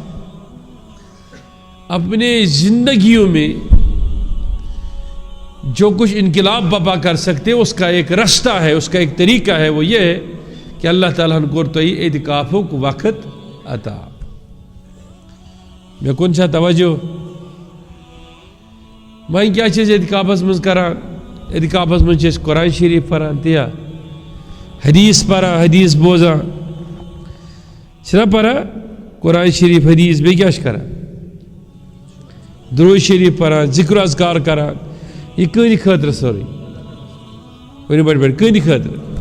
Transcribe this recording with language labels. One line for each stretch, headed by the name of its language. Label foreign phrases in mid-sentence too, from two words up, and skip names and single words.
Urdu: اپنے زندگیوں میں جو کچھ انقلاب بپا کر سکتے اس کا ایک رستہ ہے اس کا ایک طریقہ ہے وہ یہ ہے کہ اللہ تعالیٰ
Kashmiri: ہن کور تۄہہِ اعتکافُک
Urdu: وقت عطا
Kashmiri: مےٚ کُن چھا توجہ وۄنۍ کیٛاہ چھِ أسۍ اعتکافس منٛز کران اعتکافس منٛز چھِ أسۍ قرآن شریٖف پران تِیا حدیث پران حدیث بوزان چھِنا پران قرآن شریٖف حدیث بیٚیہِ کیٛاہ چھِ کران درود شریٖف پران ذکر اذکار کران یہ کٕہٕنٛدِ خٲطرٕ سورُے ؤنِو بٔڑۍ بٔڑۍ کٕہٕنٛدِ خٲطرٕ